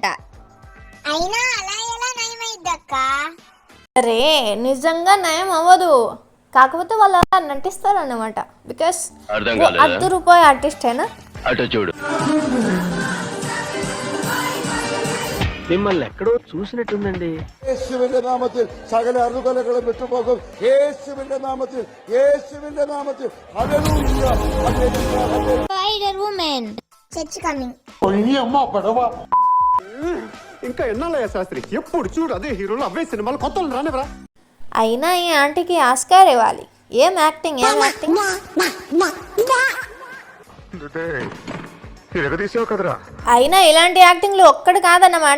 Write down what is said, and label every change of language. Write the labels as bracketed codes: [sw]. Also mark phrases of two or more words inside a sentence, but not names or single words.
[te] అయినా అలా ఎలా నయం అయిద్దక్క? అరే నిజంగా నయం అవ్వదు, కాకపోతే వాళ్ళు అలా నటిస్తారు అన్నమాట. బికాస్ ₹1 ఆర్టిస్టేనా. అటు చూడు, మిమ్మల్ని ఎక్కడో చూసినట్టుందండి. [ml] സകല അറുകലകളും വിട്ടുപോകും. യേശുവിന്റെ നാമത്തിൽ, യേശുവിന്റെ നാമത്തിൽ. ഹല്ലേലൂയ, ഹല്ലേലൂയ, ഹല്ലേലൂയ. [en] Spider Woman church coming. [ml] ഇനി അമ്മ പടവ. [te] ఇంకా ఎన్నాళ్ళయ్యా శాస్త్రి, ఎప్పుడు చూడు అదే హీరోలు అవే సినిమాలు, కొత్త రానివరా? అయినా ఈ ఆంటీకి ఆస్కార్ ఇవ్వాలి. ఏం యాక్టింగ్, ఏం యాక్టింగ్. అయినా ఇలాంటి యాక్టింగ్లు ఒక్కడు కాదన్నమాట.